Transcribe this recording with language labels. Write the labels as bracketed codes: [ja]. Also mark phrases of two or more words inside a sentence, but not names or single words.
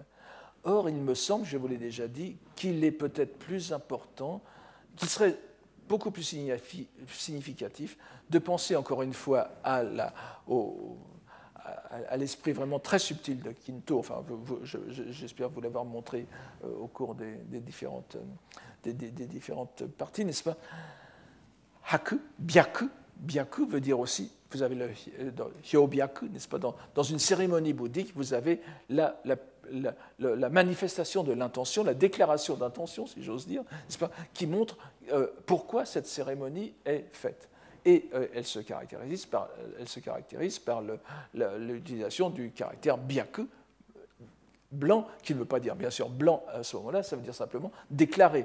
[fr] Or, il me semble, je vous l'ai déjà dit, qu'il est peut-être plus important, qu'il serait beaucoup plus significatif de penser encore une fois à l'esprit vraiment très subtil de Kinto. Enfin, j'espère vous l'avoir montré au cours des différentes parties, n'est-ce pas? [ja] Haku, byaku. [fr] Byaku veut dire aussi, vous avez le hyobyaku, n'est-ce pas? Dans une cérémonie bouddhique, vous avez la manifestation de l'intention, la déclaration d'intention, si j'ose dire, n'est-ce pas, qui montre pourquoi cette cérémonie est faite. Et elle se caractérise par l'utilisation du caractère byaku, blanc, qui ne veut pas dire bien sûr blanc à ce moment-là, ça veut dire simplement déclarer.